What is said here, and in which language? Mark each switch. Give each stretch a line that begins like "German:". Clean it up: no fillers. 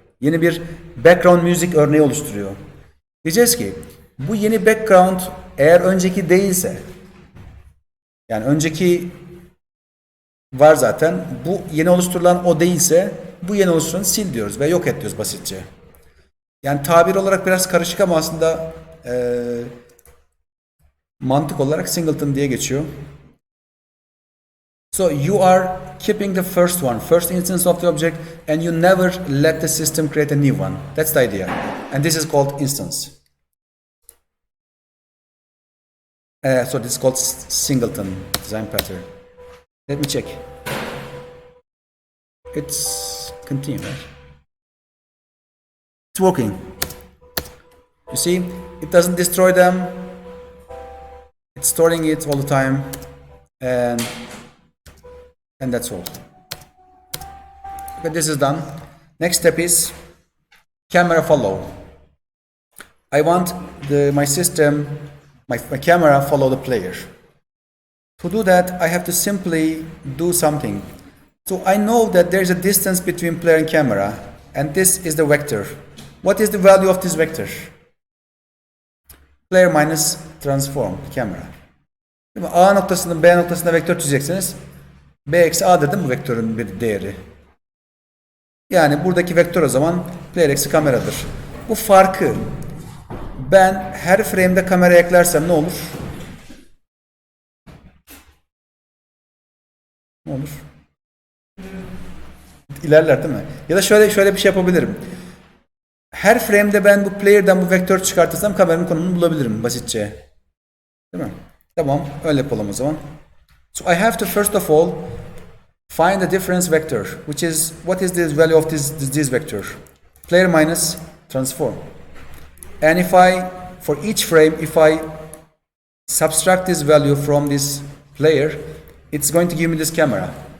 Turkish: Yeni bir background music örneği oluşturuyor. Diyeceğiz ki bu yeni background eğer önceki değilse, yani önceki var zaten, bu yeni oluşturulan o değilse bu yeni oluşturulanı sil diyoruz ve yok et diyoruz basitçe. Yani tabir olarak biraz karışık ama aslında mantık olarak singleton diye geçiyor.
English: So you are keeping the first one, first instance of the object, and you never let the system create a new one. That's the idea. And this is called instance. So this is called singleton design pattern. Let me check. It's continue, right? It's working. You see, it doesn't destroy them. It's storing it all the time, and that's all. Okay, this is done. Next step is camera follow. I want my system, my camera follow the player. To do that, I have to simply do something. So I know that there is a distance between player and camera, and this is the vector. What is the value of this vector? Player minus transform camera.
Turkish: Değil mi? A noktasından B noktasına vektör çizeceksiniz. B eksi A dedim bu vektörün bir değeri. Yani buradaki vektör o zaman player eksi kameradır. Bu farkı ben her frame'de kamera eklersem ne olur? Ne olur? İlerler değil mi? Ya da şöyle bir şey yapabilirim. Her frame'de ben bu player'dan bu vektör çıkartırsam kameranın konumunu bulabilirim basitçe. Değil mi? Tamam, öyle yapalım o zaman.
English: So I have to first of all find the difference vector, which is what is the value of this vector? Player minus transform. And if for each frame, if I subtract this value from this player, it's going to give me this camera.